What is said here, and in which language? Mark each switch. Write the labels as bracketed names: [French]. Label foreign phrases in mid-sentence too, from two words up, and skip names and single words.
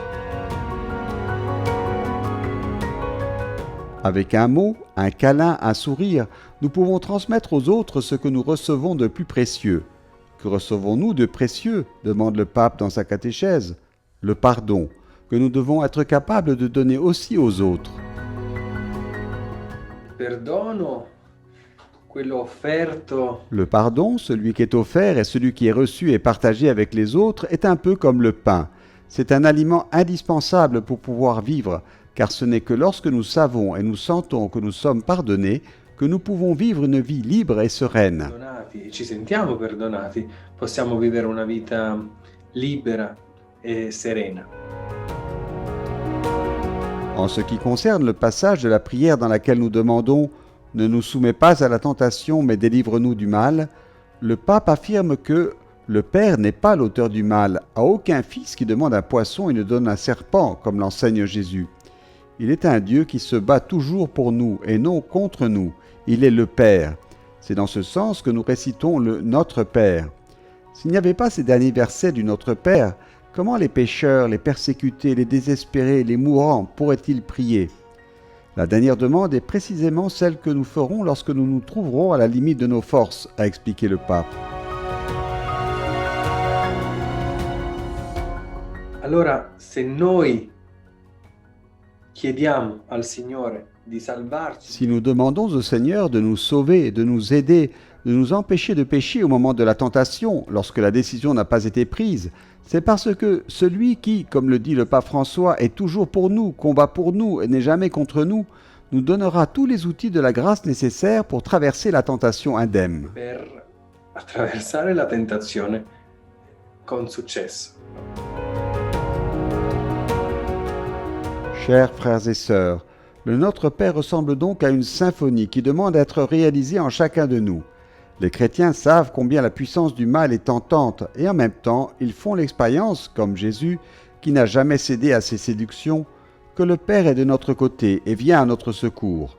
[French] Avec un mot, un câlin, un sourire, nous pouvons transmettre aux autres ce que nous recevons de plus précieux. Que recevons-nous de précieux ? Demande le pape dans sa catéchèse. Le pardon, que nous devons être capables de donner aussi aux autres. [Italian] Perdono, quello offerto. [French] Le pardon, celui qui est offert et celui qui est reçu et partagé avec les autres, est un peu comme le pain. C'est un aliment indispensable pour pouvoir vivre, car ce n'est que lorsque nous savons et nous sentons que nous sommes pardonnés que nous pouvons vivre une vie libre et sereine. [Italian] Perdonati, ci sentiamo perdonati, possiamo vivere una vita libera e serena. [French] En ce qui concerne le passage de la prière dans laquelle nous demandons « Ne nous soumets pas à la tentation, mais délivre-nous du mal », le pape affirme que le Père n'est pas l'auteur du mal, à aucun fils qui demande un poisson et ne donne un serpent, comme l'enseigne Jésus. Il est un Dieu qui se bat toujours pour nous et non contre nous. Il est le Père. C'est dans ce sens que nous récitons le Notre Père. S'il n'y avait pas ces derniers versets du Notre Père, comment les pécheurs, les persécutés, les désespérés, les mourants pourraient-ils prier ? La dernière demande est précisément celle que nous ferons lorsque nous nous trouverons à la limite de nos forces, a expliqué le pape. [Italian] Allora, se noi chiediamo al Signore di salvarci, [French] Si nous demandons au Seigneur de nous sauver, de nous aider, de nous empêcher de pécher au moment de la tentation, lorsque la décision n'a pas été prise, c'est parce que celui qui, comme le dit le pape François, est toujours pour nous, combat pour nous et n'est jamais contre nous, nous donnera tous les outils de la grâce nécessaires pour traverser la tentation indemne. [Italian] per attraversare la tentazione con successo. [French] Chers frères et sœurs, le Notre Père ressemble donc à une symphonie qui demande à être réalisée en chacun de nous. Les chrétiens savent combien la puissance du mal est tentante et en même temps, ils font l'expérience, comme Jésus, qui n'a jamais cédé à ses séductions, que le Père est de notre côté et vient à notre secours.